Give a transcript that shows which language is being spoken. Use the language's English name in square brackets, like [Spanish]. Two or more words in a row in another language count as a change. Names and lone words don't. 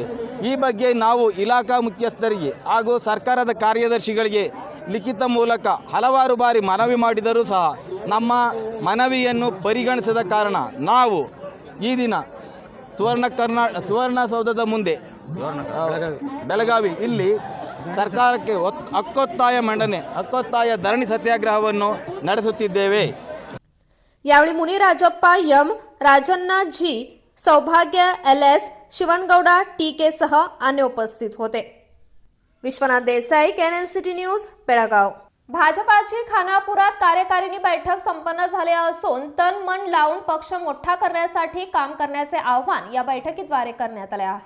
[Kannada] ಈ ಬಗ್ಗೆ ನಾವು ಇಲಾಖಾ ಮುಖ್ಯಸ್ಥರಿಗೆ ಹಾಗೂ ಸರ್ಕಾರದ ಕಾರ್ಯದರ್ಶಿಗಳಿಗೆ ಲಿಖಿತ ಮೂಲಕ ಹಲವಾರು ಬಾರಿ ಮನವಿ ಮಾಡಿದರೂ ಸಹ ನಮ್ಮ ಮನವಿಯನ್ನು ಪರಿಗಣಿಸದ ಕಾರಣ ನಾವು ಈ ದಿನ ಸುವರ್ಣಸೌಧದ ಮುಂದೆ ಬೆಳಗಾವಿ ಇಲ್ಲಿ ಸರ್ಕಾರಕ್ಕೆ ಹಕ್ಕೊತ್ತಾಯ ಧರಣಿ ಸತ್ಯಾಗ್ರಹವನ್ನು ನಡೆಸುತ್ತಿದ್ದೇವೆ. [Marathi] यावेळी मुनी राजप्पा एम, राजन्ना जी, सौभाग्य LS, शिवनगौडा TK सह अन्य उपस्थित होते. विश्वनाथ देसाई, केएनएन सिटी न्यूज, बेळगाव. भाजपाची खानापुरात कार्यकारिणी बैठक संपन्न झाली असून तन मन लावून पक्ष मोठा करण्यासाठी काम करण्याचे आवाहन या बैठकीद्वारे करण्यात आले आहे.